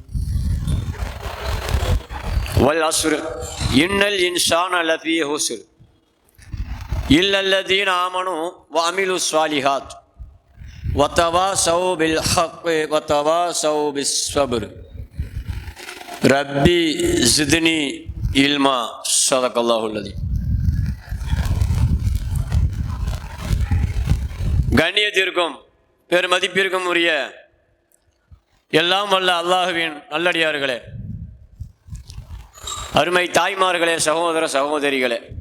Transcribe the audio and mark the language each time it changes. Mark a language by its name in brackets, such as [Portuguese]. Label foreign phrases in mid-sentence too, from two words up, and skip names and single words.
[Arabic] والعصر إن الإنسان لفي خسر إلا الذين آمنوا وعملوا الصالحات وتواصوا بالحق وتواصوا بالصبر. ربي زدني علما. صدق الله العظيم. [Tamil] கண்ணியத்திற்கும் பெருமதிப்பிற்கும் உரிய எல்லாம் வல்ல அல்லாஹுவின் நல்லடியார்களே, அருமை தாய்மார்களே, சகோதர சகோதரிகளே,